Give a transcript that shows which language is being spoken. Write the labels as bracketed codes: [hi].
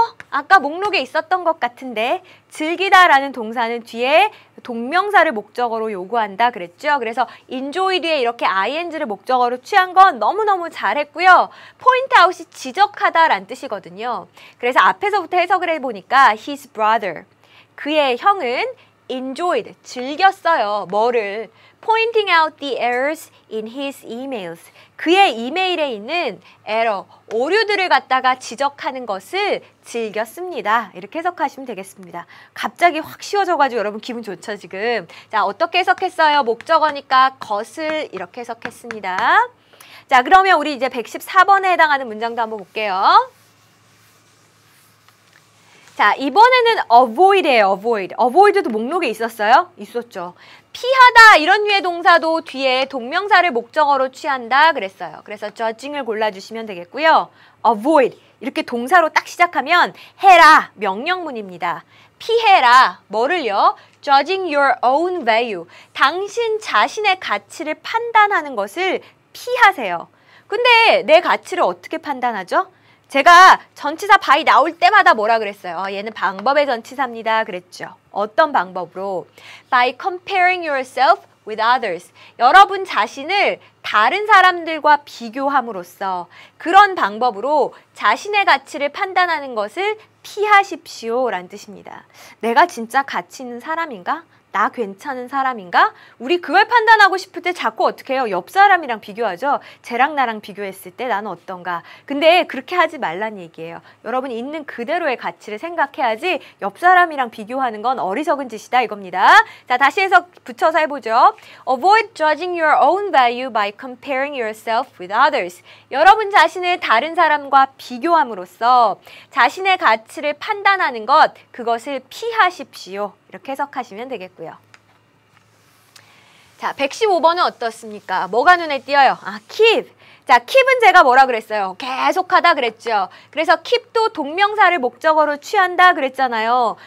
[ko] 아까 목록에 있었던 것 같은데 즐기다라는 동사는 뒤에 동명사를 목적어로 요구한다 그랬죠? 그래서 enjoy 뒤에 이렇게 ing를 목적어로 취한 건 너무너무 잘했고요. point out이 지적하다라는 뜻이거든요. 그래서 앞에서부터 해석을 해보니까 [en] his brother, [ko] 그의 형은 enjoyed, 즐겼어요. 뭐를? [en] pointing out the errors in his emails. [ko] 그의 이메일에 있는 에러, 오류들을 갖다가 지적하는 것을 즐겼습니다. 이렇게 해석하시면 되겠습니다. 갑자기 확 쉬워져가지고 여러분 기분 좋죠, 지금? 자, 어떻게 해석했어요? 목적어니까 것을 이렇게 해석했습니다. 자, 그러면 우리 이제 114번에 해당하는 문장도 한번 볼게요. 자, 이번에는 avoid예요, avoid. avoid도 목록에 있었어요? 있었죠. 피하다 이런 류의 동사도 뒤에 동명사를 목적어로 취한다 그랬어요. 그래서 judging을 골라주시면 되겠고요. avoid 이렇게 동사로 딱 시작하면 해라 명령문입니다. 피해라 뭐를요? [en] judging your own value. [ko] 당신 자신의 가치를 판단하는 것을 피하세요. 근데 내 가치를 어떻게 판단하죠? 제가 전치사 by 나올 때마다 뭐라 그랬어요? 얘는 방법의 전치사입니다. 그랬죠. 어떤 방법으로? [en] By comparing yourself with others. [ko] 여러분 자신을 다른 사람들과 비교함으로써 그런 방법으로 자신의 가치를 판단하는 것을 피하십시오 라는 뜻입니다. 내가 진짜 가치 있는 사람인가? 나 괜찮은 사람인가? 우리 그걸 판단하고 싶을 때 자꾸 어떻게 해요? 옆 사람이랑 비교하죠? 쟤랑 나랑 비교했을 때 나는 어떤가? 근데 그렇게 하지 말란 얘기예요. 여러분 있는 그대로의 가치를 생각해야지 옆 사람이랑 비교하는 건 어리석은 짓이다 이겁니다. 자, 다시 해서 붙여서 해보죠. [en] Avoid judging your own value by comparing yourself with others. [ko] 여러분 자신을 다른 사람과 비교함으로써 자신의 가치를 판단하는 것, 그것을 피하십시오. 이렇게 해석하시면 되겠고요. 자, 115번은 어떻습니까? 뭐가 눈에 띄어요? keep. 자, keep은 제가 뭐라 그랬어요? 계속하다 그랬죠. 그래서 keep도 동명사를 목적어로 취한다 그랬잖아요.